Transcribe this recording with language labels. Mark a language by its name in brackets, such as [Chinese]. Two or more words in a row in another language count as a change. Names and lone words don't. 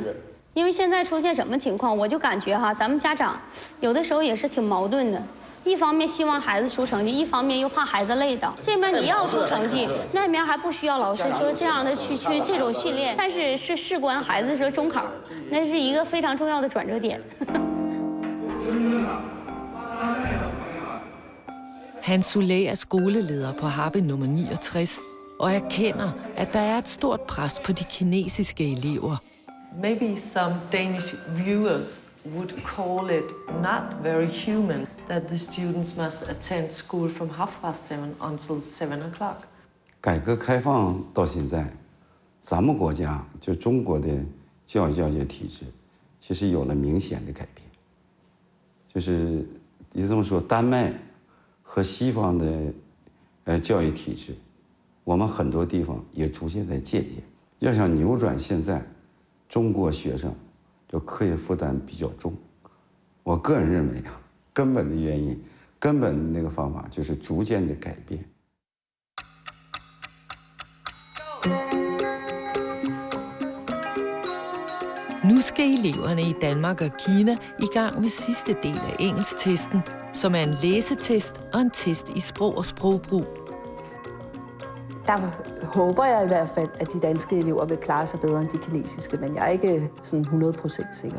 [Chinese] 因为现在出现什么情况，我就感觉哈，咱们家长有的时候也是挺矛盾的。一方面希望孩子出成绩，一方面又怕孩子累到。这边你要出成绩，那边还不需要老师说这样的去这种训练，但是事关孩子说中考，那是一个非常重要的转折点。 [Danish] Hans Solé er skoleleder på Harbin nummer 69 og erkender, at der er et stort pres på de kinesiske elever. [English] Maybe some Danish viewers would call it not very human that the students must attend school from 7:30 until 7 o'clock. [Chinese] 改革开放到现在，咱们国家就中国的教学体制，其实有了明显的改变。就是你这么说，丹麦和西方的教育体制，我们很多地方也逐渐在借鉴。要想扭转现在中国学生就课业负担比较重，我个人认为啊，根本的原因，根本的那个方法就是逐渐的改变。 [Danish] Nu skal eleverne i Danmark og Kina i gang med sidste del af engelsktesten, som er en læsetest og en test i sprog og sprogbrug. Der håber jeg i hvert fald, at de danske elever vil klare sig bedre end de kinesiske, men jeg er ikke sådan 100% sikker.